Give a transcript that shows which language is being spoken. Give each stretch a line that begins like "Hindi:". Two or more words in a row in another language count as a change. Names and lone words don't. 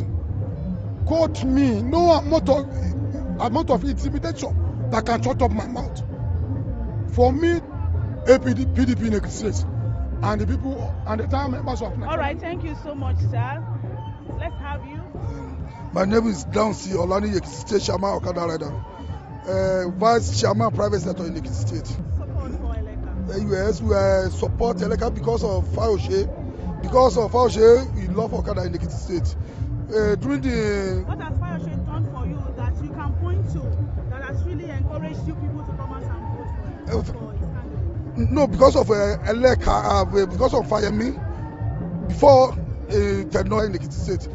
English: Quote me, no amount of intimidation that can shut up my mouth. For me, PDP in Ekiti State and the people and the time members of National. All right, thank you so much, sir. Let's have you. My name is Dancy Olani, Ekiti State Chairman Okada Rider, Vice Chairman Private Sector in Ekiti State. Support for Eleka. Yes, we support Eleka because of Fayose. Because of Fayose, we love Okada in Ekiti State. During the. What has Fayose done for you that you can point to that has really encouraged you people to come out and vote for his candidate? No, because of Eleka, because of Fayemi, before tenure in Ekiti State.